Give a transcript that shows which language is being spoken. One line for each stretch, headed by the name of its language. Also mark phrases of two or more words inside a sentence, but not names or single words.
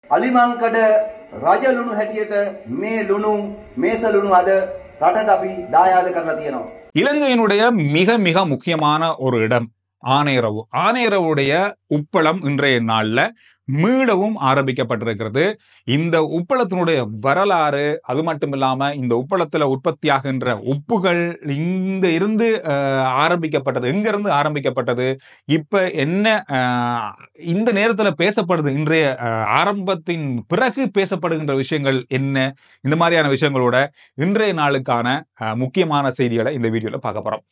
Sinhala: අලිමංකඩ රජ ලුණු හැටියට මේ ලුණු මේස ලුණු අද රටට අපි දායාද කරලා තියෙනවා.
Tamil: இலங்கையினுடைய மிக மிக முக்கியமான ஒரு இடம் ஆனையரவு. ஆனையரவுடைய உப்பளம் இன்றைய நாள்ல மீளவும் ஆரம்பிக்கப்பட்டிருக்கிறது. இந்த உப்பளத்தினுடைய வரலாறு, அது மட்டும் இல்லாம இந்த உப்பளத்துல உற்பத்தியாகின்ற உப்புகள் இங்க இருந்து ஆரம்பிக்கப்பட்டது, எங்க இருந்து ஆரம்பிக்கப்பட்டது, இப்ப என்ன இந்த நேரத்துல பேசப்படுது, இன்றைய ஆரம்பத்தின் பிறகு பேசப்படுகின்ற விஷயங்கள் என்ன, இந்த மாதிரியான விஷயங்களோட இன்றைய நாளுக்கான முக்கியமான செய்திகளை இந்த வீடியோல பார்க்க போறோம்.